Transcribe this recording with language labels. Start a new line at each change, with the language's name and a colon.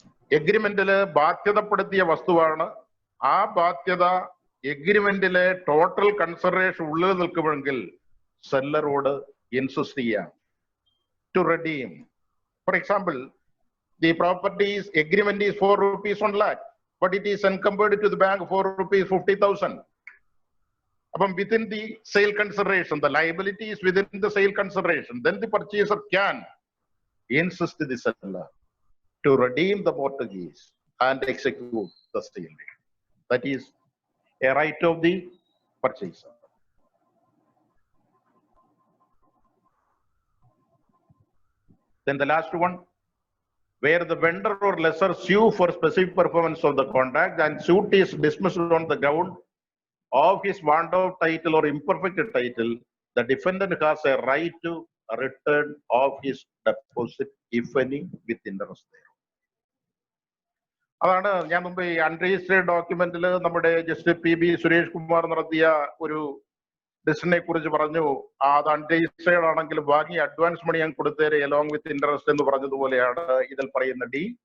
Malayalam: എഗ്രിമെന്റില് ബാധ്യതപ്പെടുത്തിയ വസ്തുവാണ്. ആ ബാധ്യത എഗ്രിമെന്റിലെ ടോട്ടൽ കൺസിഡറേഷൻ ഉള്ളിൽ നിൽക്കുമെങ്കിൽ സെല്ലറോട് ഇൻസിസ്റ്റ് ചെയ്യാം to redeem. For example,
English: the property's agreement is 4 rupees 1 lakh, but it is encumbered to the bank 4 rupees 50,000. Upon within the sale consideration, the liability is within the sale consideration. Then the purchaser can insist the seller to redeem the mortgage and execute the sale. That is a right of the purchaser. Then the last one, where the vendor or lessor sue for specific performance of the contract and suit is dismissed on the ground of his want of title or imperfect title, the defendant has a right to return of his deposit, if any, with interest there.
Malayalam: അതാണ് ഞാൻ മുമ്പ് ഈ unregistered ഡോക്യുമെന്റിൽ നമ്മുടെ justice PB Suresh Kumar നടത്തിയ ഒരു ഡിസിഷനെ കുറിച്ച് പറഞ്ഞു. അത് അൺരജിസ്റ്റേർഡ് ആണെങ്കിൽ വാങ്ങി അഡ്വാൻസ് മണി ഞാൻ കൊടുത്തേരെ അലോങ് വിത്ത് ഇൻട്രസ്റ്റ് എന്ന് പറഞ്ഞതുപോലെയാണ് ഇതിൽ പറയുന്ന ഡി.